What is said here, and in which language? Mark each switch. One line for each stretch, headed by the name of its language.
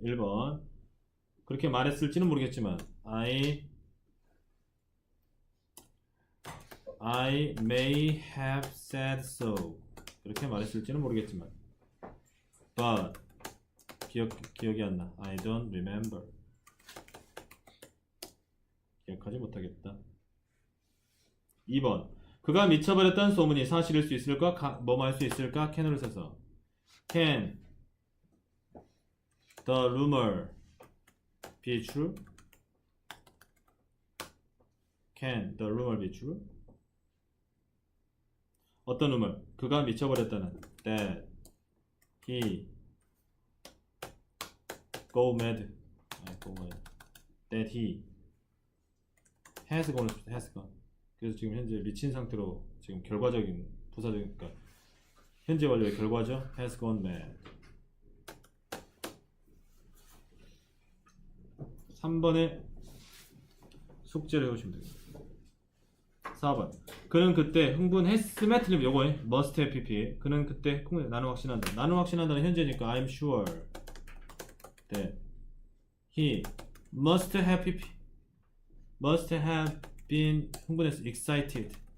Korean: 1번 그렇게 말했을지는 모르겠지만
English: I may have said so
Korean: 그렇게 말했을지는 모르겠지만 but 기억이 안 나.
English: I don't remember
Korean: 기억하지 못하겠다. 2번 그가 미쳐버렸다는 소문이 사실일 수 있을까? 뭐뭐 할 수 있을까? can을 써서
English: can the rumor be true? Can the rumor be true?
Korean: 어떤 rumor? 그가 미쳐버렸다는
English: that he go mad that he has gone.
Korean: 그래서 지금 현재 미친 상태로 지금 결과적인 부사적인 그러니까 현재 완료의 결과죠.
English: has gone mad.
Korean: 3번에 숙제를 해오시면 됩니다. 4번 그는 그때 흥분했음에 틀림 요거 must have pp 그는 그때 나는 확신한다. 나는 확신한다는 현재니까
English: I'm sure that he must have pp must have been
Korean: 흥분했어 excited